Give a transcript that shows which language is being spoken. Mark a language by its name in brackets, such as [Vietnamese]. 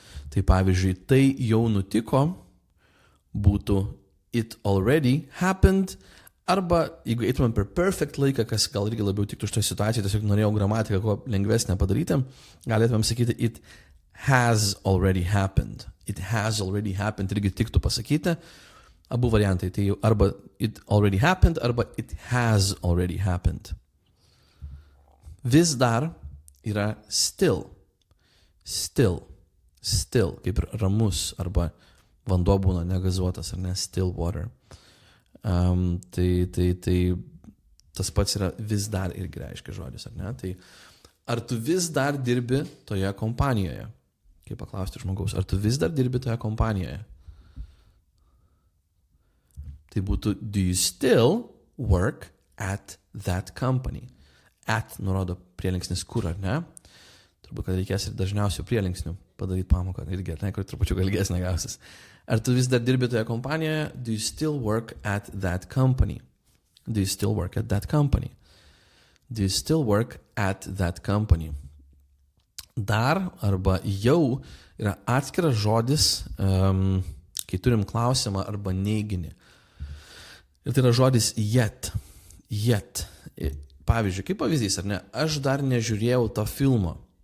[Lithuanian] Tai pavyzdžiui, tai jau nutiko, būtų [English] it already happened, [Lithuanian] arba jeigu eitumėm per perfect laiką, kas gal irgi labiau tiktų šitoje situacijoje, tiesiog norėjau gramatiką kuo lengvesnę padaryti, galėtumėm sakyti [English] it has already happened. It has already happened [Lithuanian] irgi tiktų pasakyti. Abu variantai, tai arba [English] it already happened, [Lithuanian] arba [English] it has already happened. [Lithuanian] Vis dar yra still. Still. Still, kaip ir ramus, arba vanduo būna negazuotas, ar ne, [English] still water. [Lithuanian] Tai tas pats yra vis dar irgi reiškia žodis, ar ne? Tai ar tu vis dar dirbi toje kompanijoje? Kaip paklausti žmogaus, ar tu vis dar dirbi toje kompanijoje? Tai būtų, [English] do you still work at that company? [Lithuanian] At nurodo prielinksnis kur, ar ne? Turbūt, kad reikės ir dažniausių prielinksnių padaryti pamoką, irgi, ar ne, kur trupučiu ilgesnė gausis. Ar tu vis dar dirbi toje kompanijoje? [English] Do you still work at that company? Do you still work at that company? Do you still work at that company? [Lithuanian] Dar arba jau yra atskiras žodis, kai turim klausimą arba neiginį. Ir tai yra žodis yet. Yet. Pavyzdžiui, kaip pavyzdys, ar ne? Aš dar nežiūrėjau to filmo.